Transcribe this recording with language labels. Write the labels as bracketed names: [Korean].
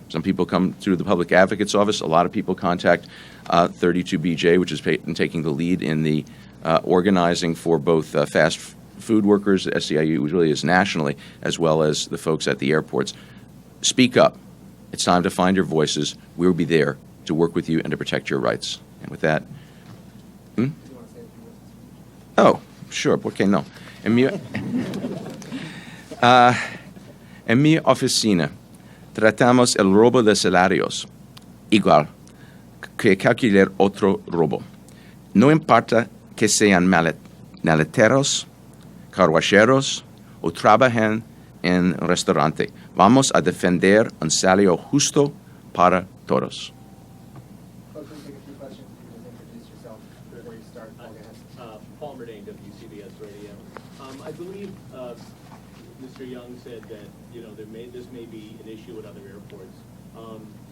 [English] Some people come through the Public Advocate's office. A lot of people contact 32BJ, which is taking the lead in the organizing for both fast food workers. SEIU really is nationally, as well as the folks at the airports. Speak up. It's time to find your voices. We'll be there to work with you and to protect your rights. And with that, Oh, sure, [Spanish] ¿por qué no? En mi oficina tratamos el robo de salarios igual que cualquier otro robo. No importa que sean maleteros, carwacheros o trabajen en restaurante. Vamos a defender un salario justo para todos. [English] Folks, we'll take a few questions. You can just introduce yourself before you start. Paul Murnane, WCBS Radio. I believe Mr. Young said that this may be an issue at other airports.